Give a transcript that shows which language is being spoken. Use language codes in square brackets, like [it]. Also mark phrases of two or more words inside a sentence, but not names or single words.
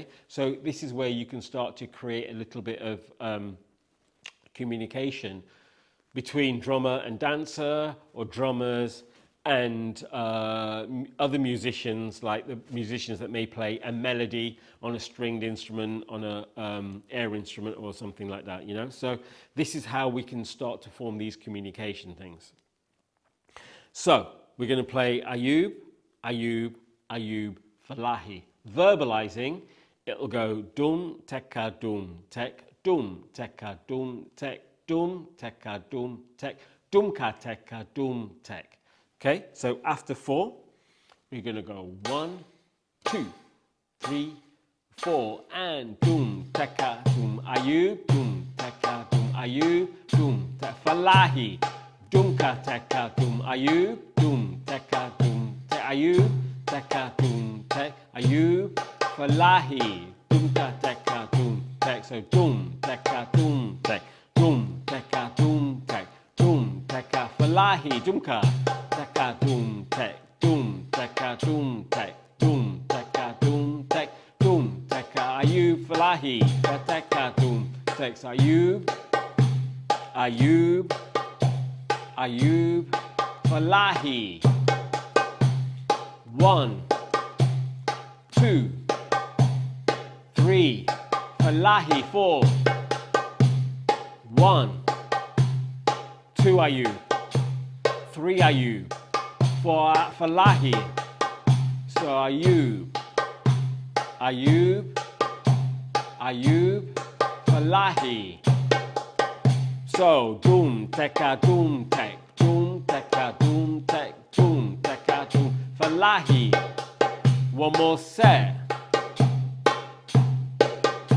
[en] So this is where you can start to create a little bit of communication between drummer and dancer, or drummers and other musicians, like the musicians that may play a melody on a stringed instrument, on a air instrument or something like that, you know? So this is how we can start to form these communication things. So we're going to play Ayub, Ayub, Ayub, Falahi. Verbalizing, it'll go dum, teka, dum, tek, dum, teka, dum, tek, dum, teka, dum, tek, dumka, teka, dum, tek. Okay, so after 4, we're going to go 1, 2, 3, 4, and dum, teka, dum, Ayub, dum, teka, dum, Ayub, dum, teka, Falahi, dumka, teka, dum, Ayub, dum, teka, dum, tek, Ayub, teka, dum, tek, Ayub, Falahi, dumka, teka, dum, tek. So dum, teka, dum, tek, dum, teka, dum, tek, dum, teka, Falahi, dumka, teka, dum, tek, dum, teka, dum, tek, dum, teka, dum, tek, dum, teka, Ayub, Falahi, teka, dum, tek. So Ayub, Ayub, Ayub, Falahi. 1, 2, 3, Falahi. 4, 1, 2 Ayub, 3 Ayub, 4 Falahi. So Ayub, Ayub, Ayub, Falahi. So dum, teka, dum, tek, dum, teka, dum, tek, dum, teka, dum, Falahi. One more set.